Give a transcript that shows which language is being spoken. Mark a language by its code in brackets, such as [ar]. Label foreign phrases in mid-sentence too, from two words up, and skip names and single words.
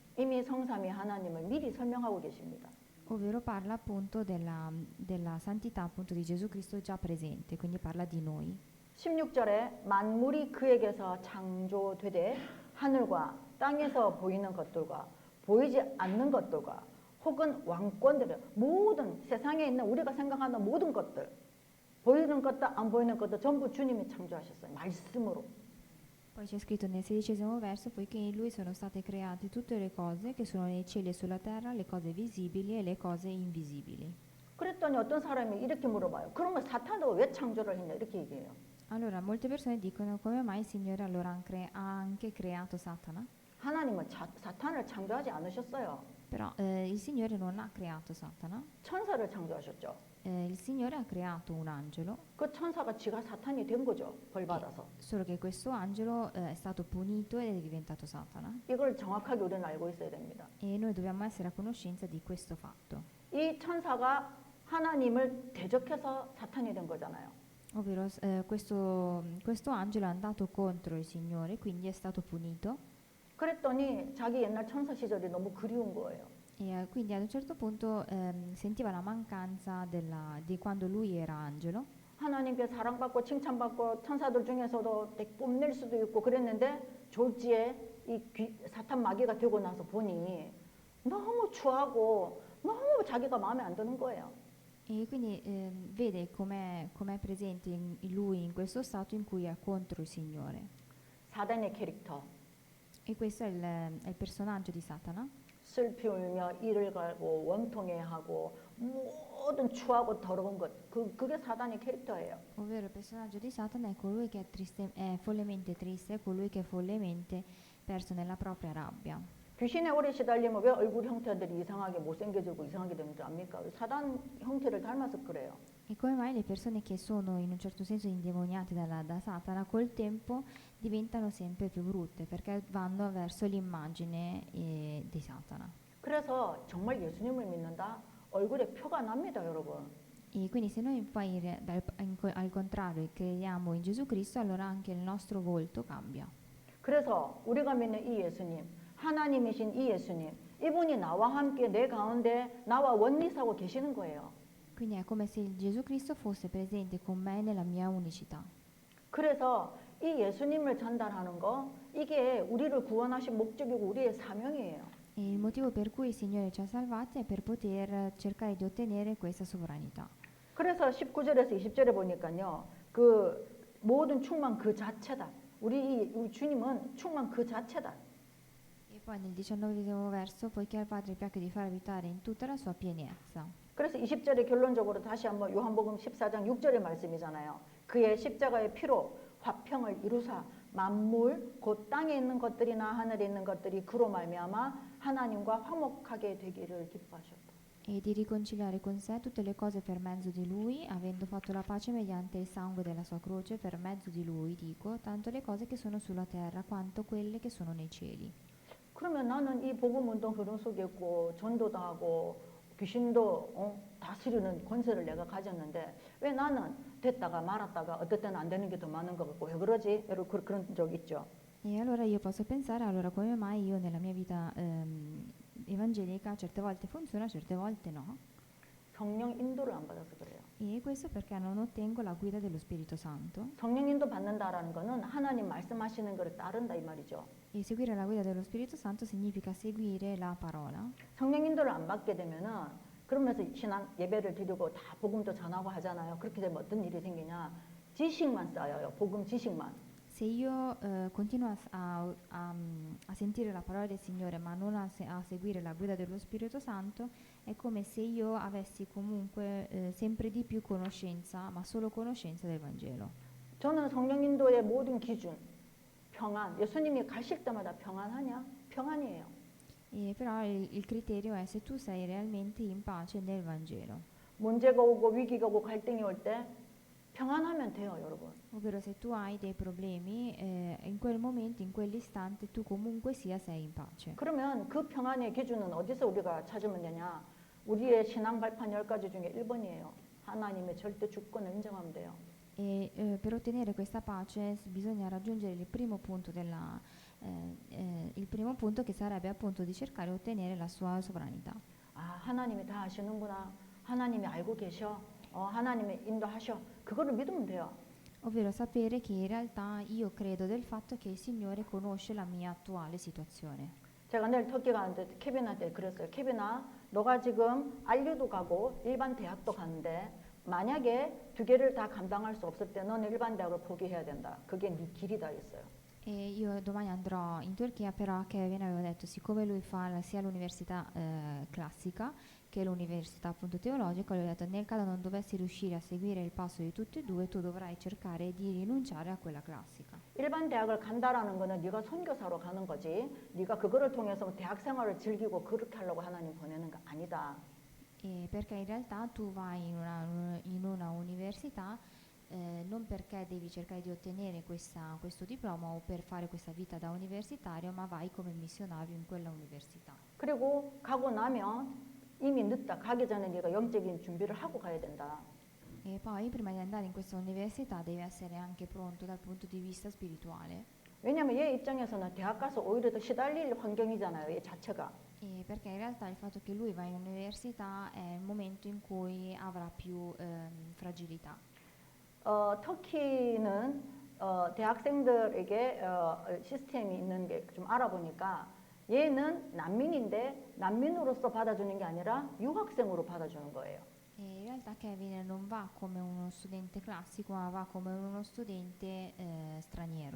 [ko] 이미 성삼위 하나님을 미리 설명하고 계십니다. [it] ovvero parla appunto della santità appunto di Gesù Cristo già presente, quindi parla di noi. [ko] 16절에 만물이 그에게서 창조되되 하늘과 땅에서 보이는 것들과 보이지 않는 것들과 혹은 왕권들 모든 세상에 있는 우리가 생각하는 모든 것들 보이는 것도 안 보이는 것도 전부 주님이 창조하셨어요. 말씀으로. [it] Poi c'è scritto nel 16° verso, poiché in lui sono state create tutte le cose che sono nei cieli e sulla terra, le cose visibili e le cose invisibili. [ko] 그랬더니 어떤 사람이 이렇게 물어봐요. 그러면 사탄도 왜 창조를 했냐 이렇게 얘기해요. [it] Allora molte persone dicono come mai il Signore allora ha anche creato Satana? [ko] 하나님은 사탄을 창조하지 않으셨어요. [it] Però il Signore non ha creato Satana, [ko] 천사를 창조하셨죠. [it] il Signore ha creato un angelo, [ko] 그 천사가 지가 사탄이 된 거죠. 벌 받아서. [it] solo che questo angelo è stato punito ed è diventato Satana. [ko] 이걸 정확하게 우리는 알고 있어야 됩니다. [it] E noi dobbiamo essere a conoscenza di questo fatto. [ko] 이 천사가 하나님을 대적해서 사탄이 된 거잖아요. [it] Ovvero questo angelo è andato contro il Signore, quindi è stato punito. [ko] 그랬더니 자기 옛날 천사 시절이 너무 그리운 거예요. [it] E quindi ad un certo punto sentiva la mancanza di quando lui era angelo. [ko] 하나님께 사랑받고 칭찬받고 천사들 중에서도 뽐낼 수도 있고 그랬는데 졸지에 사탄 마귀가 되고 나서 보니 너무 추하고 너무 자기가 마음에 안 드는 거예요. [it] E quindi vede com'è presente lui in questo stato in cui è contro il Signore. [ko] 사단의 캐릭터. [it] E questo è il personaggio di Satana. [ko] 슬피 울며 이를 갈고 원통해하고 모든 추하고 더러운 것 그게 사단의 캐릭터예요. [it] Ovvero il personaggio di Satana è colui che è follemente triste, è colui che è follemente perso nella propria rabbia. [ko] 귀신에 오래 시달리면 왜 얼굴 형태들이 이상하게 못생겨지고 이상하게 되는 줄 압니까? 사단 형태를 닮아서 그래요. [it] E come mai le persone che sono in un certo senso indemoniate da Satana col tempo diventano sempre più brutte perché vanno verso l'immagine di Satana. [ko] 그래서 정말 예수님을 믿는다? 얼굴에 표가 납니다, 여러분. [it] E quindi se noi poi al contrario crediamo in Gesù Cristo, allora anche il nostro volto cambia. [ko] 그래서 우리가 믿는 이 예수님, 하나님이신 이 예수님, 이분이 나와 함께 내 가운데 나와 원리사고 계시는 거예요. [it] Quindi è come se il Gesù Cristo fosse presente con me nella mia unicità. [ko] 그래서 이 예수님을 전달하는 거 이게 우리를 구원하신 목적이고 우리의 사명이에요. [it] E il motivo per cui il Signore ci ha salvati è per poter cercare di ottenere questa sovranità. [ko] 그래서 19절에서 20절에 보니까요. 그 모든 충만 그 자체다. 우리 주님은 충만 그 자체다. [it] E poi nel 19° verso, poiché al Padre piace di far abitare in tutta la sua pienezza. [ko] 그래서 20절에 결론적으로 다시 한번 요한복음 14장 6절의 말씀이잖아요. 그의 십자가의 피로 화평을 이루사 만물 곧 땅에 있는 것들이나 하늘에 있는 것들이 그로 말미암아 하나님과 화목하게 되기를 기뻐하셨다. [it] E di riconciliare con sé tutte le cose per mezzo di Lui, avendo fatto la pace mediante il sangue della sua croce, per mezzo di Lui, dico, tanto le cose che sono sulla terra quanto quelle che sono nei cieli. [ko] 그러면 나는 이 복음 운동 흐름 속에 있고 전도도 하고 귀신도 다스리는 권세를 내가 가졌는데 왜 나는 됐다가 말았다가 어떨 때는 안 되는 게 더 많은 것 같고 왜 그러지? 여러분 그런 적 있죠. [it] E allora io posso pensare, allora come mai io nella mia vita evangelica certe volte funziona, certe volte no? [ko] 성령 인도를 안 받아서 그래요. [it] E questo perché non ottengo la guida dello Spirito Santo. [ko] 성령 인도 받는다라는 거는 하나님 말씀하시는 것을 따른다 이 말이죠. [it] E seguire la guida dello Spirito Santo significa seguire la parola. [ko] 성령 인도를 안 받게 되면은 그러면서 신앙 예배를 드리고 다 복음도 전하고 하잖아요. 그렇게 되면 어떤 일이 생기냐? 지식만 쌓여요. 복음 지식만. [it] Se io continuo a sentire la parola del Signore ma non a seguire la guida dello Spirito Santo, è come se io avessi comunque sempre di più conoscenza, ma solo conoscenza del Vangelo. [ko] 저는 성령 인도의 모든 기준, 평안. 예수님이 가실 때마다 평안하냐? 평안이에요. [it] E però il criterio è se tu sei realmente in pace nel Vangelo. [ko] 문제가 오고 위기가 오고 갈등이 올 때 평안하면 돼요, 여러분. [it] Ovvero se tu hai dei problemi, in quel momento, in quell'istante, tu comunque sia sei in pace. [ko] 그러면 그 평안의 기준은 어디서 우리가 찾으면 되냐? 우리의 신앙 발판 10가지 중에 1번이에요. 하나님의 절대 주권을 인정하면 돼요. [it] E per ottenere questa pace bisogna raggiungere il primo punto che sarebbe appunto di cercare di ottenere la sua sovranità. [ko] 아, 하나님이 다 아시는구나. 하나님이 알고 계셔. 하나님이 인도하셔. 그거를 믿으면 돼요. [it] Ovvero sapere che in realtà io credo del fatto che il Signore conosce la mia attuale situazione. [ko] 제가 내일 터키 가는데 케빈한테 그랬어요. 케빈아, 너가 지금 알류도 가고 일반 대학도 가는데 만약에 두 개를 다 감당할 수 없을 때 너는 일반 대학을 포기해야 된다. 그게 네 길이다 했어요. [it] E io domani andrò in Turchia, però Kevin aveva detto, siccome lui fa sia l'università classica che l'università appunto teologica, lui ha detto nel caso non dovessi riuscire a seguire il passo di tutte e due, tu dovrai cercare di rinunciare a quella classica. [ko] 일반 대학을 간다라는 거는 네가 선교사로 가는 거지. 네가 그거를 통해서 대학 생활을 즐기고 그렇게 하려고 하나님 보내는 거 아니다. [it] E perché in realtà tu vai in una università non perché devi cercare di ottenere questo diploma o per fare questa vita da universitario, ma vai come missionario in quella università. [ko] 그리고 가고 나면 이미 늦다. 가기 전에 네가 영적인 준비를 하고 가야 된다. [it] E poi prima di andare in questa università devi essere anche pronto dal punto di vista spirituale. [ko] 왜냐하면 얘 입장에서는 대학 가서 오히려 더 시달릴 환경이잖아요. 얘 자체가. [it] E perché in realtà il fatto che lui va in università è il momento in cui avrà più fragilità. [ko] 터키는 대학생들에게 시스템이 있는 게 좀 알아보니까 얘는 난민인데 난민으로서 받아주는 게 아니라 유학생으로 받아주는 거예요. [it] E in realtà Kevin non va come uno studente classico, ma va come uno studente straniero.